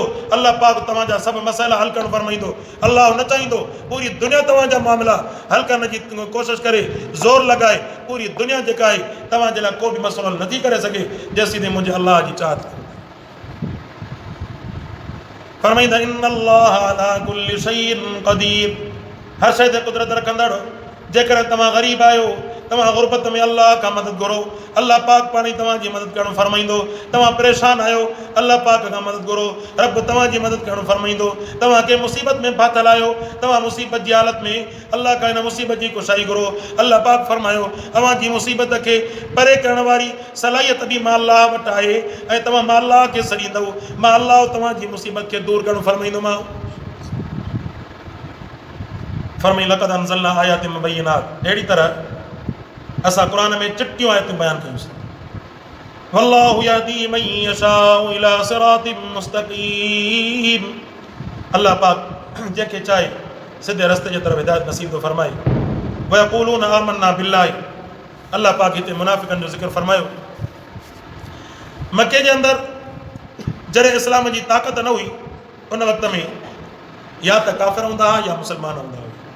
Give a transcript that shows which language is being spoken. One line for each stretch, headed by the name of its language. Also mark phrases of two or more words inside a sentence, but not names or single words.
Sindhi: अल्लाह पाक तव्हांजा सभु मसइला हल करणु फरमाईंदो। अल्लाह न चाहींदो पूरी दुनिया तव्हांजा मामला हल करण जी कोशिशि करे, ज़ोर लॻाए। पूरी दुनिया जेका आहे तव्हांजे लाइ को बि मसइलो हल नथी करे सघे जेसीं ताईं मुंहिंजे अल्लाह जी चाहत। फरमाईंदा
Arabic: إن الله على كل شيء قدير,
Sindhi: हर शइ ते कुदरत रखंदड़। जेकर तव्हां ग़रीब आहियो, तव्हां गुरबत में अल्लाह खां मदद घुरो, अल्लाह पाक पाणी तव्हांजी मदद करणु फरमाईंदो। तव्हां परेशान आहियो, अल्लाह पाक खां मदद घुरो, रब तव्हांजी मदद करणु फरमाईंदो। तव्हां कंहिं मुसीबत में फाथल आहियो, तव्हां मुसीबत जी हालत में अल्लाह खां हिन मुसीबत जी कुशाई घुरो। अल्लाह पाक फरमायो तव्हांजी मुसीबत खे परे करण वारी सलाहियत बि मां अल्लाह वटि आहे, ऐं तव्हां मां अल्लाह खे सॾींदव, मां अल्लाह तव्हांजी मुसीबत खे दूरि करणु फरमाईंदोमांव।
Arabic: फरमाई لقد أنزلنا آيات مبينات,
Sindhi: अहिड़ी तरह असां क़ुरान में चिटियूं आयतूं बयानु कयूंसीं।
Arabic: والله يهدي من يشاء إلى صراط مستقيم,
Sindhi: अल्लाह पाक जंहिंखे चाहे सिधे रस्ते जे तरफ़ हिदायत नसीब थो फरमाए।
Arabic: ويقولون آمنا بالله,
Sindhi: अल्लाह पाक हिते मुनाफ़िक़नि जो ज़िक्र फरमायो। मके जे अंदरि जॾहिं इस्लाम जी ताक़त न हुई, उन वक़्त में या त काफ़िर हूंदा हुआ या मुस्लमान हूंदा हुआ।